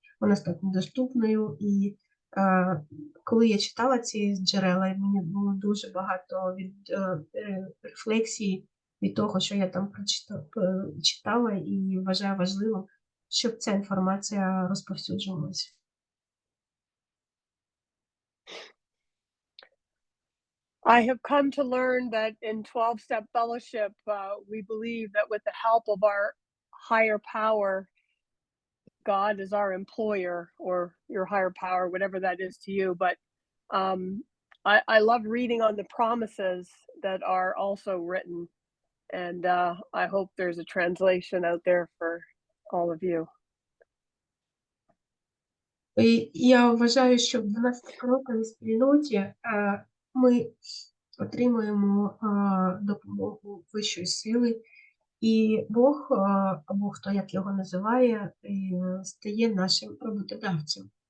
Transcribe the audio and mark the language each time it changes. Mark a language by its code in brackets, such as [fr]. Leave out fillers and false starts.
[uk] Вона стане доступною. І коли я читала ці джерела, мені було дуже багато рефлексій від того, що я там читала, і вважаю важливим, щоб ця інформація розповсюджувалася. [en] I have come to learn that in 12-step fellowship, we believe that with the help of our higher power, God is our employer, or your higher power, whatever that is to you. But I love reading on the promises that are also written. And I hope there's a translation out there for all of you. [uk] І я вважаю, що в 12-кроковій спільноті ми отримуємо допомогу вищої сили, і Бог, або хто як його називає, стає нашим роботодавцем.